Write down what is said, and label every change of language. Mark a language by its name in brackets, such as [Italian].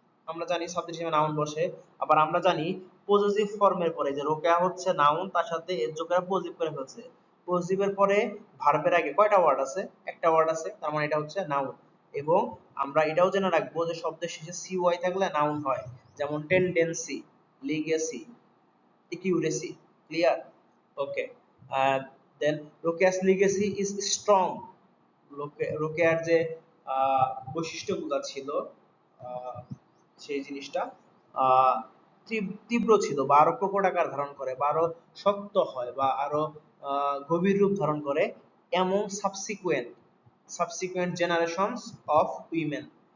[Bangla] আমরা জানি সাবজেক্ট হিসেবে নাউন বসে। আবার আমরা জানি পজেসিভ ফর্মের পরে যে রোকেয়া হচ্ছে নাউন, তার সাথে এর যোগেরা পজিটিভ করে ফেলছে। পজিটিভের পরে ভার্বের আগে কয়টা ওয়ার্ড আছে? একটা ওয়ার্ড আছে, তার মানে এটা হচ্ছে নাউন। এবং আমরা এটাও জেনে রাখবো যে শব্দের শেষে সিওয়াই থাকলে নাউন হয়, যেমন tendency, legacy, accuracy. [English] Clear? Okay. Then Rokea's legacy is strong. [Bangla] রোকেয়ার যে বৈশিষ্ট্যগুলো ছিল, আহ, সেই জিনিসটা আহ, তীব্র ছিল, বা আরো প্রকট আকার ধারণ করে, বা আরো শক্ত হয়, বা আরো গভীর রূপ ধারণ করে এমন [English] Subsequent generations of women.